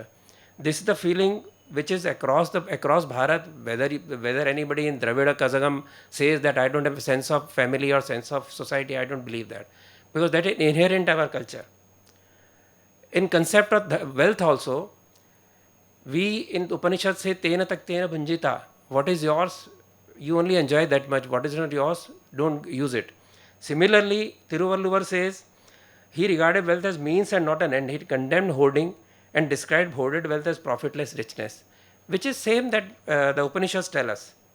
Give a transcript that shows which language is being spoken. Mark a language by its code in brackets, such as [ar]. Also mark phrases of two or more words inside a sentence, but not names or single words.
[en] This is the feeling which is across Bharat. Whether anybody in Dravida Kazagam says that I don't have a sense of family or sense of society, I don't believe that, because that is inherent in our culture. In concept of wealth also, we in Upanishad say [sa] तेन तक तेन भुञ्जीत. [en] What is yours, you only enjoy that much. What is not yours, don't use it. Similarly, Tiruvalluvar says he regarded wealth as means and not an end. He condemned hoarding and described hoarded wealth as profitless richness, which is same that the Upanishads tell us.